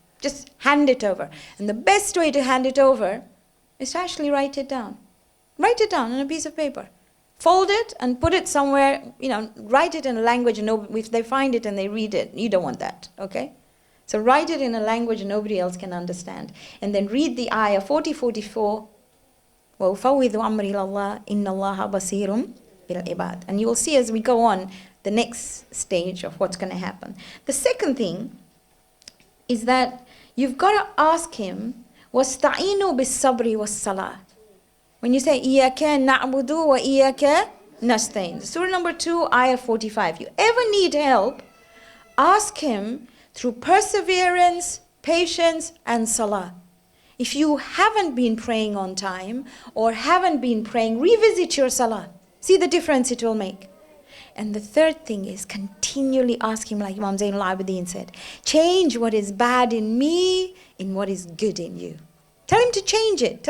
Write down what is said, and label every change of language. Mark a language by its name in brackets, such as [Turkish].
[English] Just hand it over. And the best way to hand it over is to actually write it down. Write it down on a piece of paper. Fold it and put it somewhere, write it in a language, and if they find it and they read it, you don't want that, okay? So write it in a language nobody else can understand. And then read the ayah 40-44, [Arabic] وَأُفَوِّضُ أَمْرِي إِلَى اللَّهِ إِنَّ اللَّهَ بَصِيرٌ بِالْعِبَادِ. [English] And you will see as we go on the next stage of what's going to happen. The second thing is that you've got to ask Him, [Arabic] وَاسْتَعِينُوا بِالصَّبْرِ وَالصَّلَاةِ. [English] When you say, [Arabic] إِيَّاكَ نَعْبُدُ وَإِيَّاكَ نَسْتَعِينُ. [English] Surah number 2, ayah 45. You ever need help, ask Him through perseverance, patience, and salah. If you haven't been praying on time or haven't been praying, revisit your salah. See the difference it will make. And the third thing is continually ask Him, like Imam Zainul Abidin said, change what is bad in me in what is good in you. Tell Him to change it.